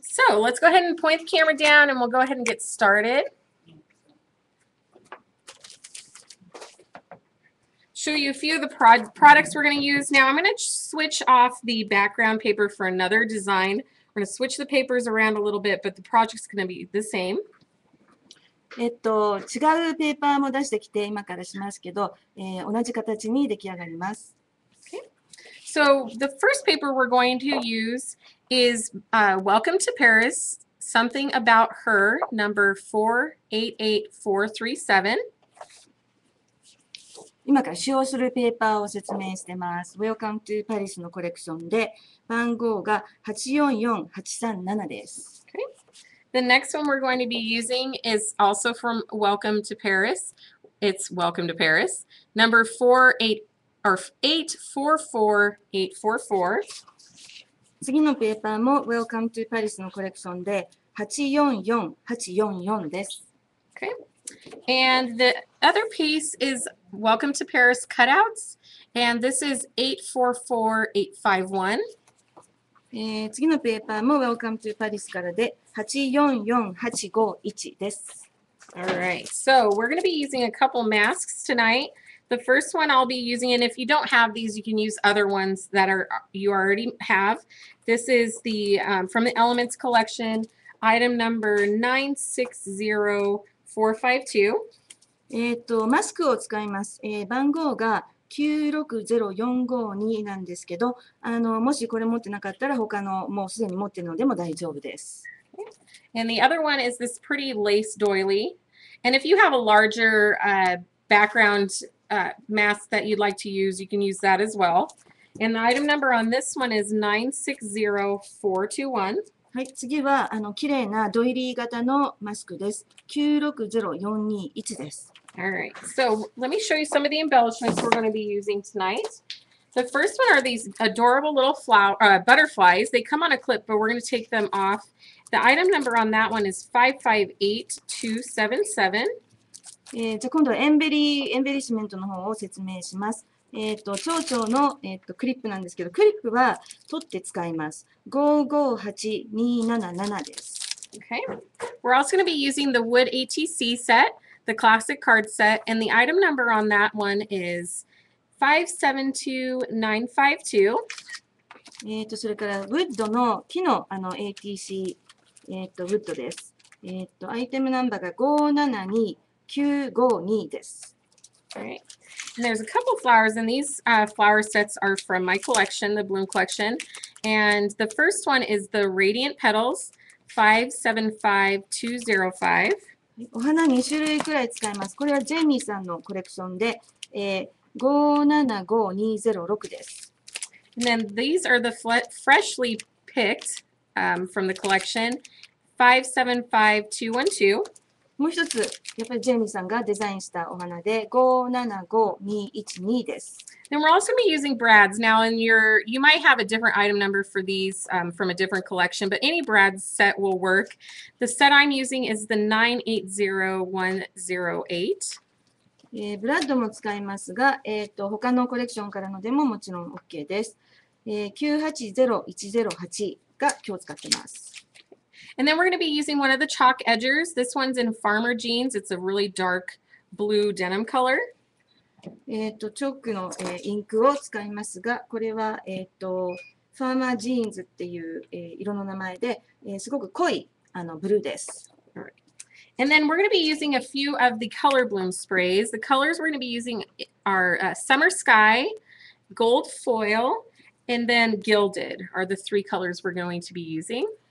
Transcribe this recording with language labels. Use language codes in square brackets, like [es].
[en] So let's go ahead and point the camera down, and we'll go ahead and get started. Show you a few of the products we're going to use. Now I'm going to switch off the background paper for another design. We're going to switch the papers around a little bit, but the project's going to be the same. [ja] 違うペーパーも出してきて今からしますけど、同じ形に出来上がります。 [en] Okay. So the first paper we're going to use is Welcome to Paris, Something About Her, number 488437. [ja] 今から使用するペーパーを説明してます。Welcome to Paris のコレクションで番号が844837です。 [en] Okay. The next one we're going to be using is also from Welcome to Paris. It's Welcome to Paris, number 844844. [ja] 次のペーパーも Welcome to Paris のコレクションで844844です。 [en] Okay. And the other piece is Welcome to Paris cutouts, and this is 844851. [ja] 次のペーパーも Welcome to Paris からで844851です。 [en] All right, so we're going to be using a couple masks tonight. The first one I'll be using, and if you don't have these, you can use other ones that you already have. This is the from the Elements collection, item number 960452. [ja] マスクを使います。番号が960452なんですけど、もしこれ持ってなかったら他のもうすでに持っているのでも大丈夫です。 [en] And the other one is this pretty lace doily. And if you have a larger background mask that you'd like to use, you can use that as well. And the item number on this one is 960421. [ja] はい、次は綺麗なドイリー型のマスクです。 960421です。 [en] All right, so let me show you some of the embellishments we're going to be using tonight. The first one are these adorable little butterflies. They come on a clip, but we're going to take them off. The item number on that one is 558277. [ja] じゃあ今度はエンベリッシュメントの方を説明します。蝶々の、クリップなんですけど、クリップは取って使います。 558277です。 [en] Okay. We're also going to be using the wood ATC set, the classic card set, and the item number on that one is 572952. [ja] それからウッドの木のATC、ウッドです。アイテムナンバーが572952です。 [en] All right. And there's a couple flowers, and these flower sets are from my collection, the Bloom collection. And the first one is the Radiant Petals, 575205. [ja] お花2種類くらい使います。これはジェイミーさんのコレクションで、575206です。 [en] And then these are the freshly picked from the collection, 575212. [ja] もう一つ、やっぱりジェイミーさんがデザインしたお花で575212です。 [en] Then we're also going to be using brads. Now, you might have a different item number for these from a different collection, but any brad set will work. The set I'm using is the 980108. [ja] ブラッドも使いますが、他のコレクションからのでももちろん OK です。 980108が今日使ってます。 [en] And then we're going to be using one of the chalk edgers. This one's in Farmer Jeans. It's a really dark blue denim color. [ja] チョークの、インクを使いますが、これは、ファーマージーンズっていう、色の名前で、すごく濃いブルーです。 [en] And then we're going to be using a few of the color bloom sprays. The colors we're going to be using are Summer Sky, Gold Foil, and then Gilded are the three colors we're going to be using.